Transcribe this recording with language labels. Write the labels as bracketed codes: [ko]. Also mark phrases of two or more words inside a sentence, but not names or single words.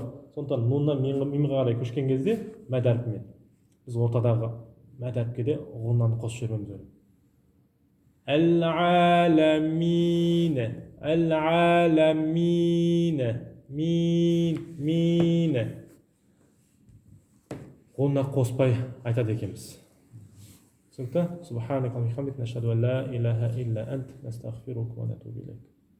[kk] Сондықтан нуннан мимға қарай көшкен кезде мәд әрпімен біз ортадағы мәд әріпке де ғуннаны қосып жібереміз. [ar] Әл-аламина. [kk] Ғунна қоспай айтады екенбіз. Түсінікті? [ar] سبحانك اللهم وبحمدك، نشهد أن لا إله إلا أنت، نستغفرك ونتوب إليك.